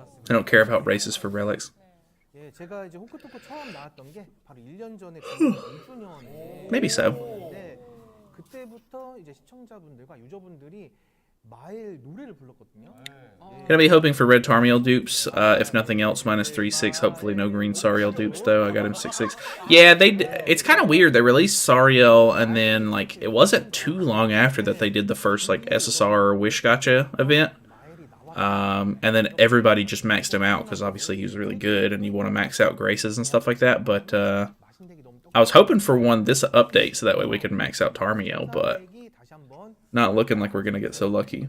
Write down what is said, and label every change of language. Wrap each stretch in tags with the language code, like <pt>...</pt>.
<en>I don't care about races for relics.</en> <ko>예, 제가 이제 호크토크 처음 나왔던 게 바로 1년 전에 2주년에</ko> <en>Maybe so.</en> <ko>그때부터 이제 시청자분들과 유저분들이 마엘 노래를 불렀거든요.</ko> <en>Gonna be hoping for Red Tarmiel dupes, if nothing else, -3/6. Hopefully no Green Sariel dupes, though. I got him 6/6. Yeah, it's kind of weird. They released Sariel, and then, like, it wasn't too long after that they did the first, like, SSR Wish Gotcha event. And then everybody just maxed him out, because obviously he was really good, and you want to max out Graces and stuff like that, but, I was hoping for this update, so that way we could max out Tarmiel, but not looking like we're going to get so lucky.</en>